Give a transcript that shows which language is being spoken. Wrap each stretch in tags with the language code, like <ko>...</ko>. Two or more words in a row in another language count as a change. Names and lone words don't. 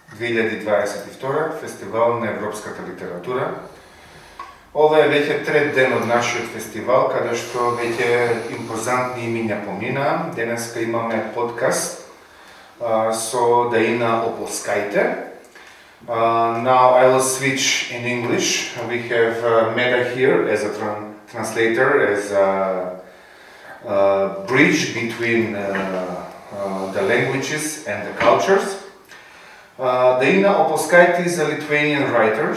<mk>2022 фестивал на европската литература. Ова е веќе трет ден од нашиот фестивал, каде што веќе импозантни имиња помина. Денеска имаме подкаст со Даина Ополскаите.</mk> <en>Now I will switch in English. We have Meda here as a translator, as a bridge between the languages and the cultures. Даина Ополскаите is a Lithuanian writer.</en>